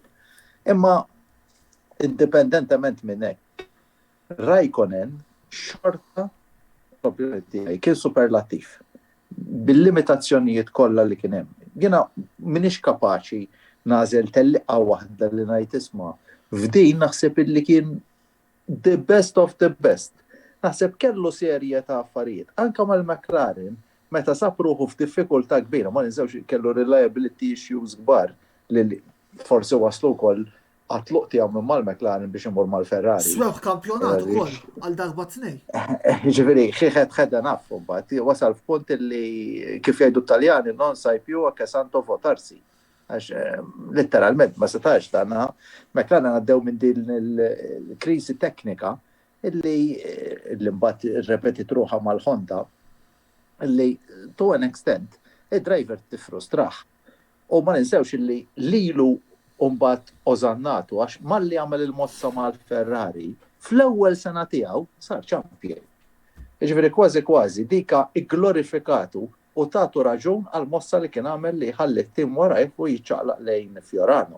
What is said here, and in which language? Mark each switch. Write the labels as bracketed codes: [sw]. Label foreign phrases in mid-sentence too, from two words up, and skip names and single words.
[mt] Imma indipendentement minn hekk, Raikkonen xorta kien superlattiv bil-limitazzjonijiet kollha li kien hemm. Jiena m'iniex kapaċi nażel telliqa waħda li ngħid isma' f'din naħseb illi kien [en] the best of the best. [mt] Naħseb kellu serje ta' affarijiet. Anke mal-McLaren meta sab ruħu f'diffikultà kbira, ma ninsewx kellu [en] reliability issues [mt] kbar li forsi waslu wkoll għatluq tiegħu minn mal-McLaren biex imur mal-Ferrari. Swew kampjonat ukoll għal darba tnej. Ġifieri, ħedda naf mbagħad wasal f'punt li kif jgħidu Taljani [it] non sai più a che santo votarsi. [mt] Għax letteralment ma setax dana McLaren għaddew minn din il-krisi teknika illi mbagħad irrepetit ruħha mal-Honda illi [en] to an extent [mt] id-driver tifrustraħ. U ma ninsewx illi lilu mbagħad ożannatu għax malli għamel il-mozza mal-Ferrari fl-ewwel sena tiegħu sar champion. Jiġifieri kważi dika igglorifikatu u tagħtu raġun għall-mozza li kien għamel li ħalli t-tim warajh u jiċċaqlaq lejn Fiorano.